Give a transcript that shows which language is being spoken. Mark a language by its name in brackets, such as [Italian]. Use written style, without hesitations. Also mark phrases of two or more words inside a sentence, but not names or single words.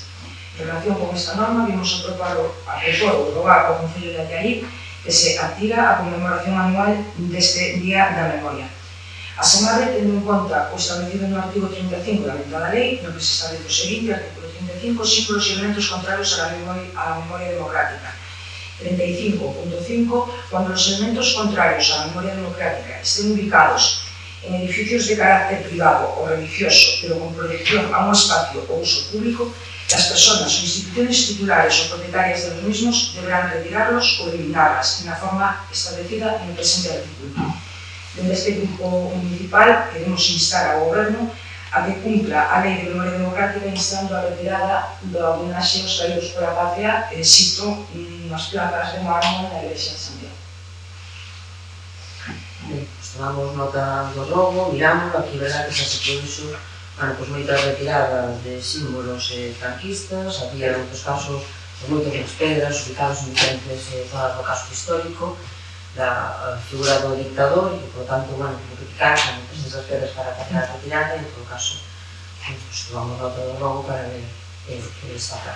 [Spanish] En relación con esta norma, [Galician] vimos aprobar o Concello de Allariz que se activa a conmemoración anual deste Día da Memoria. A SEMADE, tendo en conta o establecido no artigo 35 da mentada lei, no que se establece o seguinte, [Spanish] artículo 35, símbolos e elementos contrarios a la memoria democrática. 35.5, cuando los elementos contrarios a la memoria democrática estén ubicados en edificios de carácter privado o religioso, pero con proyección a un espacio o uso público, las personas o instituciones titulares o propietarias de los mismos deberán retirarlos o eliminarlas en la forma establecida en el presente artículo. [Galician] Desde este grupo municipal queremos instar ao Goberno a que cumpla a Lei de Memoria Democrática instando a retirada da homenaxe aos caídos pola patria, cito, nas placas de mármol na Igrexa de Santiago. pues tomamos nota do robo, miramos, aquí verá que xa se produxo, bueno, pues moitas retiradas de símbolos franquistas, había en outros casos moitas das pedras ubicadas en diferentes zonas do casco histórico da figura do dictador e, por tanto, bueno, criticar que moitas desas pedras para facer a retirada e, en todo caso, pues tomamos nota do robo para ver que está acá.